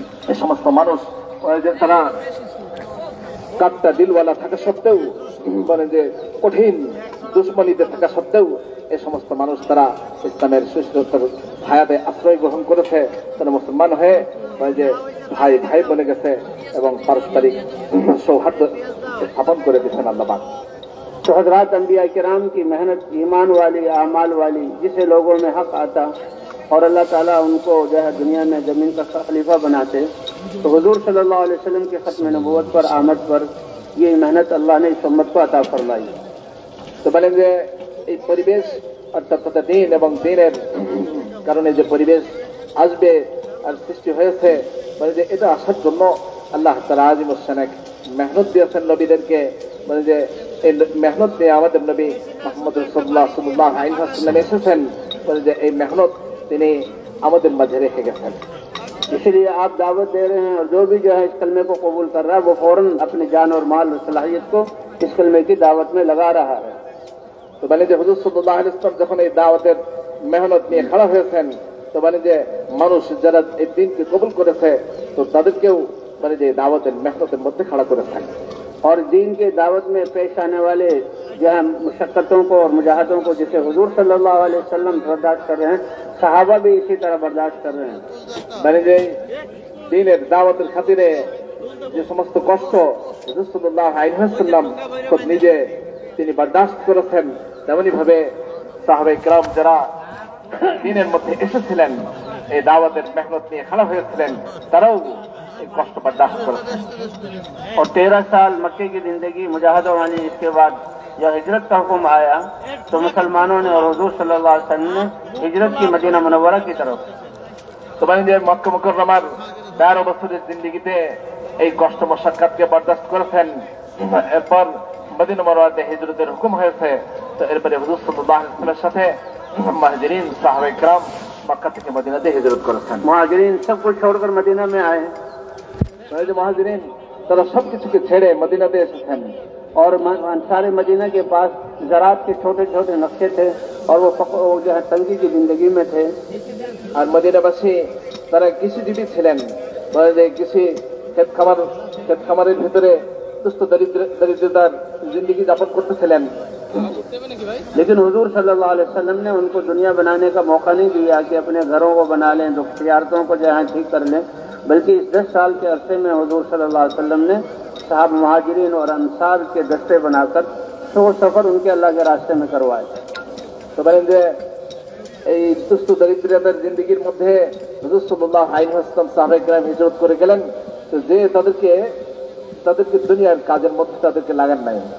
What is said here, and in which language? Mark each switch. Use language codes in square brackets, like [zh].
[bn] এই সমস্ত মানুষ তারা কাট্টা দিলওয়ালা থাকা সত্ত্বেও, কঠিন দুশ্মনীতে থাকা সত্ত্বেও এই সমস্ত মানুষ তারা ইসলামের সুস্থতার ছায়াতে আশ্রয় গ্রহণ করেছে। তারা মুসলমান হয়ে ভাই ভাই বনে গেছে এবং পারস্পরিক সৌহার্দ্য স্থাপন করে দিয়েছেন আল্লাহ পাক। [hi] तो हजरात अंबिया किराम की मेहनत, ईमान वाली, आमाल वाली, जिसे लोगों में हक आता और अल्लाह ताला उनको जो है दुनिया में जमीन का खलीफा बनाते, तो हुजूर सल्लल्लाहु अलैहि वसल्लम के खत्म नबूवत पर, आमद पर ये मेहनत अल्लाह ने इस उम्मत को अता फरमाई। [bn] তো বলেন যে এই পরিবেশ অর্থাৎ দিন এবং দিনের কারণে যে পরিবেশ আসবে আর সৃষ্টি হয়েছে, বলে যে এটা আসার জন্য আল্লাহ তাআলা আজিমুস শান মেহনত দিয়েছেন নবীদেরকে। বলে যে এই মেহনত নিয়ে আমাদের নবী মুহাম্মদ রাসূলুল্লাহ সাল্লাল্লাহু আলাইহি ওয়াসাল্লাম এসেছেন। বলে যে এই মেহনত তিনি আমাদের মাঝে রেখে গেছেন। [hi] इसलिए आप दावत दे रहे हैं और जो भी जो है इस कलमे को कबूल कर रहा है वो फौरन अपनी जान और माल और सलाहियत को इस कलमे की दावत में लगा रहा है। [bn] তো বলে যে হুজুর সাল্লাল্লাহু আলাইহি ওয়াসাল্লাম যখন এই দাওয়াতের মেহনত নিয়ে খাড়া হয়েছেন, তো বলে যে মানুষ যারা এই দিনকে কবুল করেছে তো তাদেরকেও বলে যে দাওয়াতের মেহনতের মধ্যে খাড়া করেছেন। [hi] और दीन के दावत में पेश आने वाले जो है मुशक्कतों को और मुजाहदों को जिसे हुजूर सल्लल्लाहु अलैहि वसल्लम बर्दाश्त कर रहे हैं, सहाबा भी इसी तरह बर्दाश्त कर रहे हैं। [bn] মানে যে দিনের দাওয়াতের খাতিরে যে সমস্ত কষ্ট হুজুর সাল্লাল্লাহু আলাইহি ওয়াসাল্লাম খুব নিজে তিনি বরদাস্ত করেছেন, তেমনি ভাবে সাহাবায়ে কেরাম যারা দিনের মধ্যে এসেছিলেন, এই দাওয়াতের মেহনত নিয়ে খাড়া হয়েছিলেন, তারাও এই কষ্ট বরদাস্ত করেছেন। [hi] और 13 साल मक्के की जिंदगी मुजाहिदों वाली, इसके बाद जब हिजरत का हुक्म आया तो मुसलमानों ने और हुजूर सल्लल्लाहु अलैहि वसल्लम ने हिजरत की मदीना मुनव्वरा की तरफ। [bn] তো মানে যে মক্কা মুকাররমার 13 বছরের জিন্দেগিতে এই কষ্ট মশাক্কাতকে বরদাস্ত করেছেন। এরপর মদিনা মুনওয়ারাতে হিজরতের হুকুম হয়েছে। তো এরপরে হুজুর সাল্লাল্লাহু আলাইহি ওয়াসাল্লামের সাথে মুহাজিরিন সাহাবায়ে কেরাম মক্কা থেকে মদিনাতে হিজরত করেছেন। [hi] मुहाजिरीन सब कुछ छोड़कर मदीना में आए [bn] এই যে মুহাজিরিন তারা সবকিছুকে ছেড়ে মদিনাতে এসেছেন। [hi] और अंसार मदीना के पास ज़रात के छोटे छोटे नक्शे थे और वो जो है तंगी की जिंदगी में थे। [bn] আর মদিনাবাসী তারা কৃষিজীবী ছিলেন। বলে যে কৃষি ক্ষেত খামারের ভিতরে দুস্থ দরিদ্রতার জিন্দগি যাপন করতেছিলেন। [hi] लेकिन हुजूर सल्लल्लाहु अलैहि वसल्लम ने उनको दुनिया बनाने का मौका नहीं दिया कि अपने घरों को बना लें, दुख तिजारतों को जो है ठीक कर लें, बल्कि इस 10 साल के अरसे में हुजूर सल्लल्लाहु अलैहि वसल्लम ने साहब मुहाजिरीन और अंसार के दस्ते बनाकर 100 सफर उनके अल्लाह के रास्ते में करवाए। [bn] তো বলেন যে এই দুস্থ দরিদ্রতার জিন্দগির মধ্যে হুজুর সাল্লাল্লাহু আলাইহি ওয়াসাল্লাম সাহাবায়ে কেরাম হিজরত করে গেলেন। তো যে তাদেরকে দুনিয়ার কাজের মধ্যে তাদেরকে লাগান নাই।